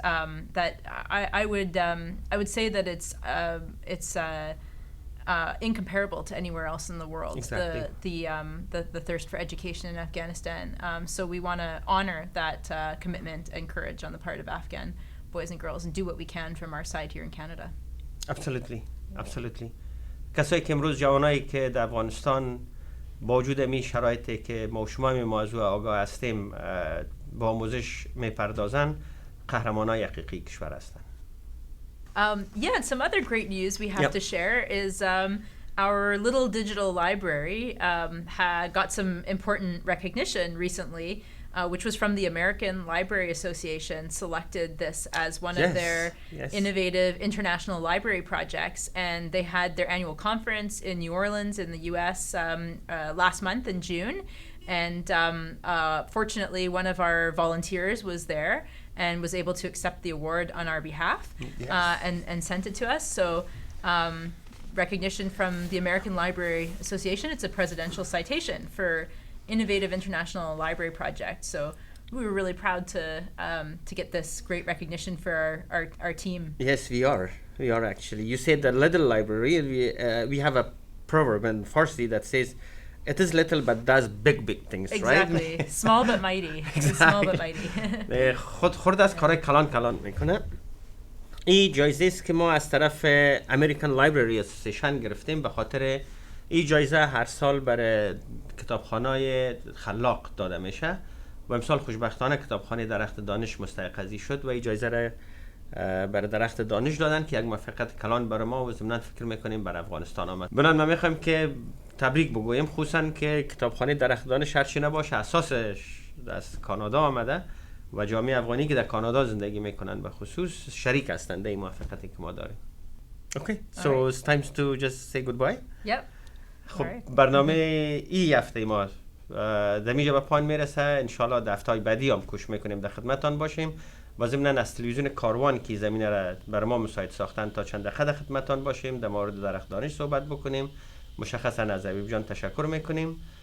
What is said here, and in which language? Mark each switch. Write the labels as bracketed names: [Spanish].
[English] That I would say that it's incomparable to anywhere else in the world. Exactly. The thirst for education in Afghanistan. So we want to honor that commitment and courage on the part of Afghan boys and girls and do what we can from our side here in Canada. Absolutely. [Persian] کسایی که امروز جوانایی که در افغانستان با وجود می شرایطی که ما شما می موضوع آگاه هستیم با آموزش می پردازن، قهرمانای حقیقی کشور هستند. [English] Yeah, and some other great news we have to share is our little digital library got some important recognition recently, which was from the American Library Association, selected this as one of their innovative international library projects. And they had their annual conference in New Orleans in the US last month in June. And fortunately, one of our volunteers was there and was able to accept the award on our behalf and sent it to us. So recognition from the American Library Association. It's a presidential citation for innovative international library project. So we were really proud to get this great recognition for our team. Yes, we are actually. You said the little library. We have a proverb in Farsi that says, it is little but does big things, exactly. Right? Small but mighty. Small but mighty. [Persian] خود از کارهای کلان میکنه. این جایزه است که ما از طرف American Library Association گرفتیم به خاطر این جایزه هر سال برای کتابخانه‌های خلاق داده میشه و امسال خوشبختانه کتابخانه درخت دانش مستحق شد و این جایزه را برای درخت دانش دادن که یک موفقیت کلان برای ما و ضمناً فکر میکنیم برای افغانستان آمد. بنابراین ما میخوایم که تبریک بگوییم، خصوصا که کتابخانه درخت دانش هرچی نباشه اساسش از کانادا آمده و جامعه افغانی که در کانادا زندگی میکنن به خصوص شریک هستند در این موفقیتی که ما داریم. [English] Okay, so it's time to just say goodbye. Yep. [Persian] خب برنامه این هفته ما در اینجا به پایان میرسه. انشالله در هفته‌های بعدی هم کوشش میکنیم در خدمتتان باشیم و ضمناً از تلویزیون کاروان که زمینه را برای ما مساعد ساختن تا چند دقیقه در خدمتتان باشیم در مورد درخت دانش صحبت بکنیم. مشخصا از حبیب جان تشکر میکنیم.